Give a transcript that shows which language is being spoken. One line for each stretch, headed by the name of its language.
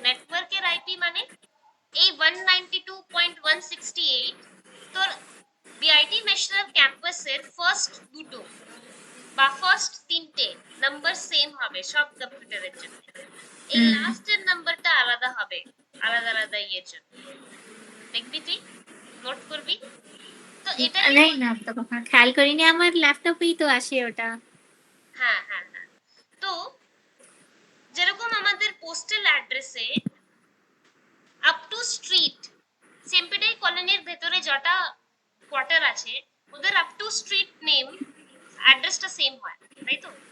Bangla: নেটওয়ার্কের আইপি মানে এই 192.168 তোর বিআইটি ন্যাশনাল ক্যাম্পাসের ফার্স্ট দুটো বা ফার্স্ট তিনটে নাম্বার সেম হবে সব কম্পিউটারের জন্য, এই লাস্টের নাম্বারটা আলাদা হবে আলাদা আলাদা ইয়ের জন্য। দেখবি তুই নোট করবি তো এটাকে
Hindi: नहीं ना, अब तो कहाँ ख्याल करीनी,
Bangla: আমার ল্যাপটপেই তো আসে ওটা। হ্যাঁ হ্যাঁ হ্যাঁ। তো যেরকম আমাদের পোস্টাল অ্যাড্রেসে আপ টু স্ট্রিট, সেম্পেডাই কলোনির ভেতরে যটা কোয়ার্টার আছে ওদের আপ টু স্ট্রিট নেম অ্যাড্রেসটা সেম হয়, তাই তো?